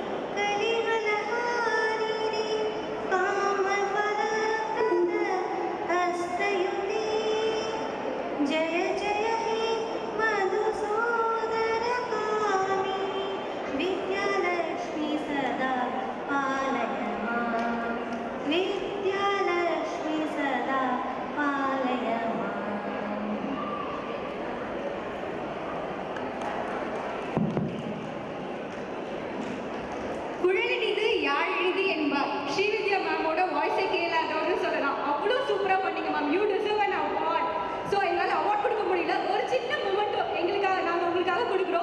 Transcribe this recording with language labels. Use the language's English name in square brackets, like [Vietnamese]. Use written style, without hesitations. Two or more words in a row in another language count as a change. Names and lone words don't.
[Sanskrit] कलिवलहारिणी कामफलप्रद हस्तयुते जय जय हे मधुसूदनकामिनी विद्यालक्ष्मी सदा पालय माम् विद्यालक्ष्मी सदा पालय माम् [Tamil] குழலினிது யாழ் இனிது என்பார். ஸ்ரீவித்யா மேமோட வாய்ஸை கேளாதவன்னு சொல்லலாம். அவ்வளோ சூப்பராக பண்ணீங்க மேம். [English] you deserve an award. [Tamil] ஸோ எங்களால் அவார்ட் கொடுக்க முடியல, ஒரு சின்ன மொமெண்டோ எங்களுக்காக நாங்கள் உங்களுக்காக கொடுக்குறோம்.